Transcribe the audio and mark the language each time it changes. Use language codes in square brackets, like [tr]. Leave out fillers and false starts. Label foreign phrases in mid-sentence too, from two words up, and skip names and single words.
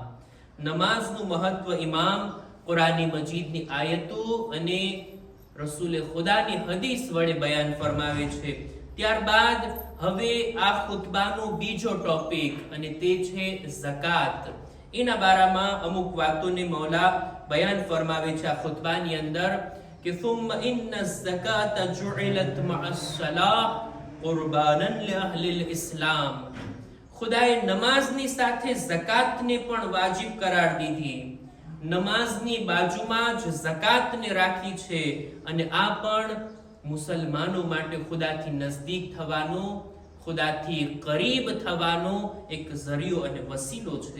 [gu] નમાઝનું મહત્વ ઇમામ કુરાન મજીદની આયતો અને રસૂલે ખુદાની હદીસ વડે બયાન ફરમાવે છે। ત્યારબાદ હવે આ ખુતબાનો બીજો ટોપિક અને તે છે ઝકાત। એના બારામાં અમુક વાતોને મૌલા બયાન ફરમાવે છે આ ખુતબાની અંદર કે [ar] ثم ان الزكاه جعلت مع الصلاه قربانا لاهل الاسلام। [gu] ખુદાએ નમાઝની સાથે ઝકાતને પણ વાજિબ કરાર દીધી, નમાઝની બાજુમાં જ ઝકાતને રાખી છે અને આ પણ મુસલમાનો માટે ખુદાથી નજદીક થવાનો, ખુદાથી કરીબ થવાનો એક ઝરિયો અને વસીલો છે।